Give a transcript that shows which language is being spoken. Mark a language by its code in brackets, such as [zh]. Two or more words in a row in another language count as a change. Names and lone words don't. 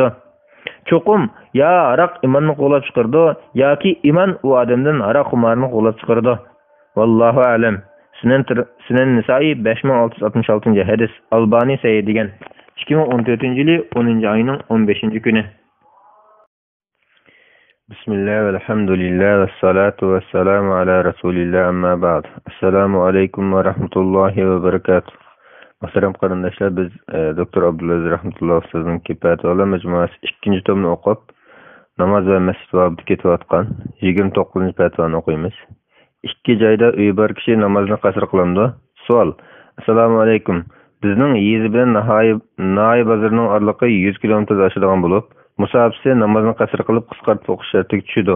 [uz] Cho'qim ya aroq iymonni qo'llab chiqardi yoki iymon u odamdan aroq xumarini qo'llab chiqardi. [ar] والله أعلم. [uz] Sunan Nisoiy 5666-hadis. Albani sahih degan. 2014-yil 10-oyning 15-kuni. [ar] بسم الله والحمد لله والصلاة والسلام على رسول الله أما بعد. السلام عليكم ورحمة الله وبركاته. [uz] Muhterem qarindoshlar, biz Doktor Abdulaziz rahmetulloh ustozning Fatvolar majmuasi 2-chi tomni o'qib, namoz va masjid babida ketayotgan 29-chi fatvoni o'qiymiz. Ikki joyda uyi bor kishi namozni qasr qilamdi. Savol: [ar] السلام عليكم. [uz] Bizning yezi bilan Nayi bozorining oraliqi 100 kilometr oshadigan bo'lib, musofirsi namozni qasr qilib qisqartib o'qish shartiga tushdi.